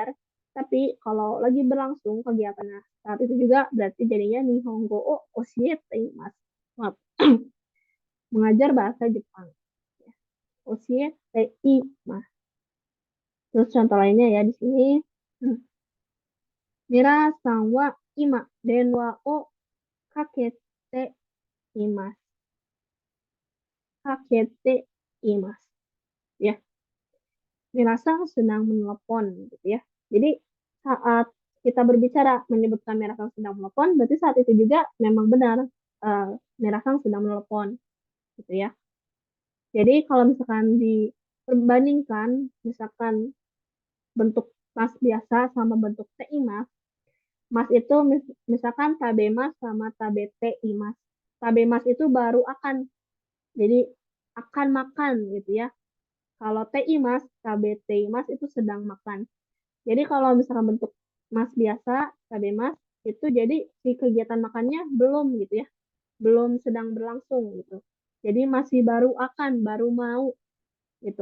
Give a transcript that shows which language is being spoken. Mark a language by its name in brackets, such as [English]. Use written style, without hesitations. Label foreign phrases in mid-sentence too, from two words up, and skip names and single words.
[Indonesian] Tapi kalau lagi berlangsung kegiatannya saat itu juga berarti jadinya [Japanese] 日本語を教えています. [Indonesian] Maaf. Mengajar bahasa Jepang. Oshieteimasu. Terus contoh lainnya ya di sini. [Japanese] ミラさんは今電話をかけています. かけています. [Indonesian] Ya. Mira-san sedang menelpon gitu ya. Jadi saat kita berbicara menyebutkan Mira-san sedang menelpon, berarti saat itu juga memang benar Mira-san sedang menelpon gitu ya. Jadi kalau misalkan diperbandingkan, misalkan bentuk mas biasa sama bentuk teimas, mas itu misalkan tabemas sama [Japanese] 食べています. [Indonesian] Tabemas itu baru akan, jadi akan makan gitu ya. Kalau [Japanese] ています、食べています [Indonesian] itu sedang makan. Jadi kalau misalkan bentuk mas biasa, tabemas, itu jadi si kegiatan makannya belum gitu ya. Belum sedang berlangsung gitu. Jadi masih baru akan, baru mau gitu.